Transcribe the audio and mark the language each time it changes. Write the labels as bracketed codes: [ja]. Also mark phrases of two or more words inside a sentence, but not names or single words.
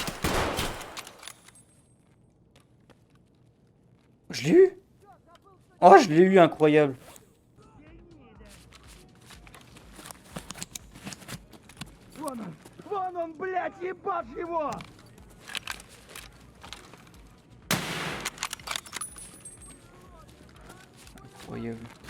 [fr] Je l'ai eu. Oh, je l'ai eu, incroyable. [ru] Вон он, блядь, ебашь его! [fr] Incroyable.